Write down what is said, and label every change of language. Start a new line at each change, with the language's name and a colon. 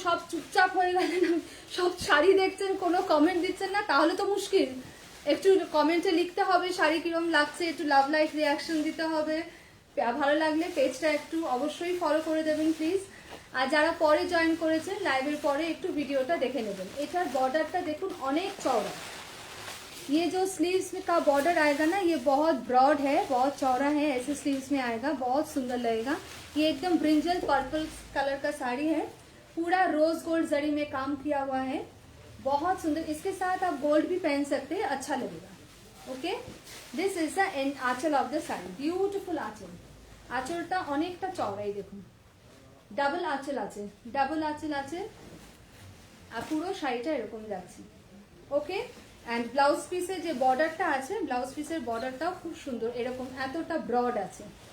Bangla: সব চুপচাপ হয়ে গেলেন, সব শাড়ি দেখছেন, কোনো কমেন্ট দিচ্ছেন না, তাহলে তো মুশকিল। একটু কমেন্টে লিখতে হবে শাড়ি কিরম লাগছে, একটু লাভ লাইক রিয়াকশন দিতে হবে। ভালো লাগলে পেজটা একটু অবশ্যই ফলো করে দেবেন প্লিজ। আর যারা পরে জয়েন করেছেন লাইভের পরে একটু ভিডিওটা দেখে নেবেন। এটার বর্ডারটা দেখুন অনেক চওড়া।
Hindi: ये जो स्लीव्स का बॉर्डर आएगा ना, ये बहुत ब्रॉड है, बहुत चौड़ा है, ऐसे स्लीव्स में आएगा, बहुत सुंदर लगेगा। ये एकदम ब्रिंजल पर्पल कलर का साड़ी है, पूरा रोज गोल्ड जरी में काम किया हुआ है, बहुत सुंदर। इसके साथ आप गोल्ड भी पहन सकते हैं, अच्छा लगेगा।
English: Okay, this is the aanchal of the sari.
Bangla: Beautiful आंचल, आंचलটা অনেকটা চওড়াই দেখুন, ডাবল আঁচল আছে, ডাবল আঁচল আছে আর পুরো শাড়িটা এরকম যাচ্ছে। ওকে, অ্যান্ড ব্লাউজ পিসের যে বর্ডারটা আছে, ব্লাউজ পিসের বর্ডারটাও খুব সুন্দর, এরকম এতটা ব্রড আছে।